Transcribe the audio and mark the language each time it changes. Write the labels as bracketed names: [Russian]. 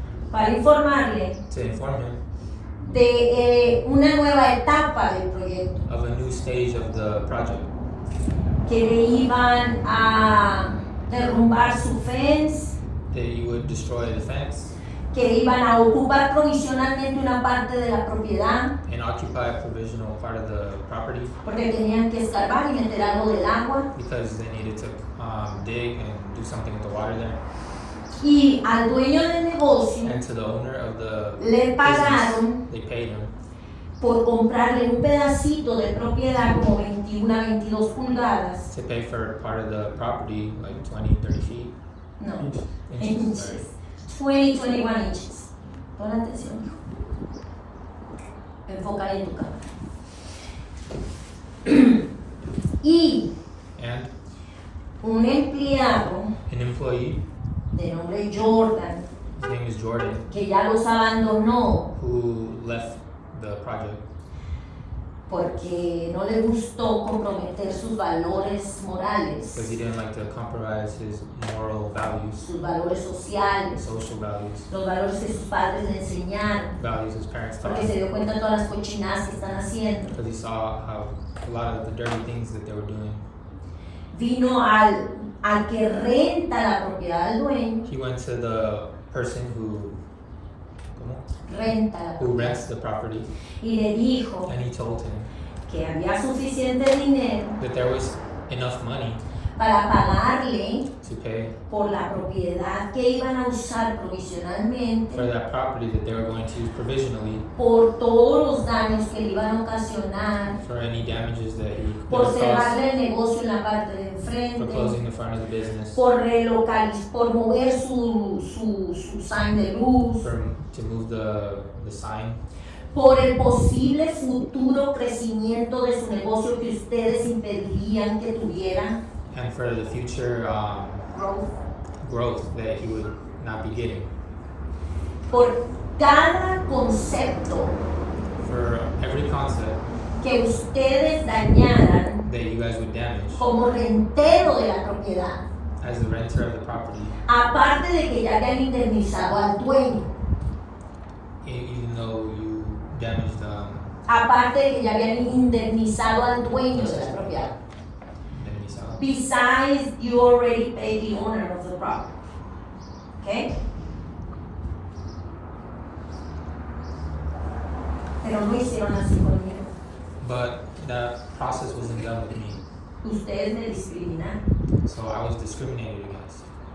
[Spanish] para informarle de una nueva etapa del proyecto, [English] of a new stage of the project, [Spanish] que le iban a derrumbar su fence, [English] that you would destroy the fence [Spanish] que iban a ocupar provisionalmente una parte de la propiedad, [English] and occupy a provisional part of the property [Spanish] porque tenían que escarbar y meter algo del agua, [English] because they needed to dig and do something with the water there. [Spanish] y al dueño del negocio [English] And to the owner of the [Spanish] le pagaron [English] business, they paid him [Spanish] por comprarle un pedacito de propiedad como 21 a 22 pulgadas, [English] to pay for part of the property, like 20, 30 feet. [Spanish] no, [English] Inches, sorry. inches, 20, 21 inches. [Spanish] Pon atención, hijo. Enfoca ahí en tu cámara. Y [English] And [Spanish] un empleado [English] an employee, [Spanish] de nombre Jordan, [English] his name is Jordan, [Spanish] que ya los abandonó [English] who left the project [Spanish] porque no le gustó comprometer sus valores morales, [English] because he didn't like to compromise his moral values, [Spanish] sus valores sociales, [English] social values, [Spanish] los valores que sus padres le enseñaron, [English] values his parents taught [Spanish] porque se [English] him, [Spanish] dio cuenta de todas las cochinadas que están haciendo. [English] because he saw how a lot of the dirty things that they were doing. [Spanish] Vino al que renta la propiedad del dueño, [English] He went to the person who [Spanish] renta la [English] who [Spanish] propiedad, [English] rents the property, [Spanish] y le dijo [English] and he told him [Spanish] que había suficiente dinero [English] that there was enough money [Spanish] para pagarle [English] to pay [Spanish] por la propiedad que iban a usar provisionalmente, [English] for that property that they were going to use provisionally, [Spanish] por todos los daños que le iban a ocasionar, [English] for any damages that he [Spanish] por [English] could cause, [Spanish] cerrarle el negocio en la parte de [English] for [Spanish] enfrente, [English] closing the front of the business, [Spanish] por mover su sign de luz, [English] to move the sign, [Spanish] por el posible futuro crecimiento de su negocio que ustedes impedirían que tuviera [English] and for the future growth. growth that he would not be getting. [Spanish] Por cada concepto [English] For every concept [Spanish] que ustedes dañaran [English] that you guys would damage [Spanish] como rentero de la propiedad, [English] as the renter of the property, [Spanish] aparte de que ya habían indemnizado al dueño, [English] even though you damaged [Spanish] aparte de que ya habían indemnizado al dueño de la propiedad. indemnizado. [English] Besides, you already paid the owner of the property. Okay? [Spanish] Pero no hicieron así conmigo. [English] But that process wasn't done with me, [Spanish] Ustedes me discriminaron. [English] so I was discriminated against